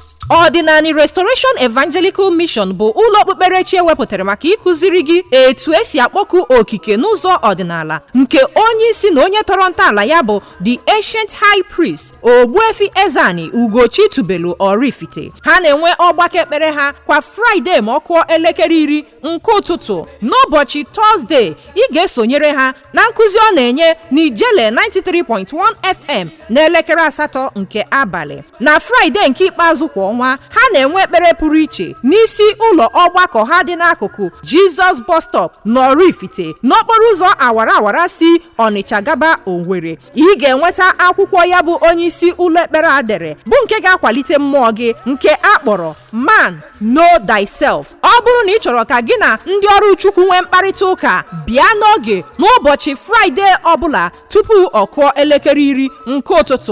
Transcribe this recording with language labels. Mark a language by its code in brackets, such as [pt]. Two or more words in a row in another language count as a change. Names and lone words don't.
[ig] Odinana Restoration Evangelical Mission bụ ụlọ okpukperechi ewepụtara maka ịkụziri gị etu esi akpọku okike n'ụzọ ọdịnala, nke onye isi na onye tọrọ ntọala ya bụ [en] the ancient high priest [ig] Ogbuefi Ezeana ugochitubelu Oraifite. Ha na-enwe ọgbakọ ekpere ha kwa Fraịde ma ọ kụọ elekere 10 nke ụtụtụ. N'ụbọchị Tọzdee, ị ga-esonyere ha na nkụzi ọ na-enye n'Ijele 93.1 FM n'elekere 8 nke abalị. Na Fraịde nke ikpeazụ kwa ọnwa, ha na-enwe ekpere pụrụ iche n'isi ụlọ ọgbakọ ha dị n'akụkụ Jesus bus stop n'Oraifite n'okporo ụzọ awara si Ọnịcha gaba Owerri. Ị ga-enweta akwụkwọ ya bụ onye isi ụlọ ekpere a dere bụ nke ga-akwalite mmụọ gị, nke akpọrọ Man Know Thyself. Ọ bụrụ na ị chọrọ ka gị na ndị ọrụ Chukwu nwee mkparịta ụka, bịa n'oge n'ụbọchị Fraịde ọbụla tupu ọ kụọ elekere 10 nke ụtụtụ.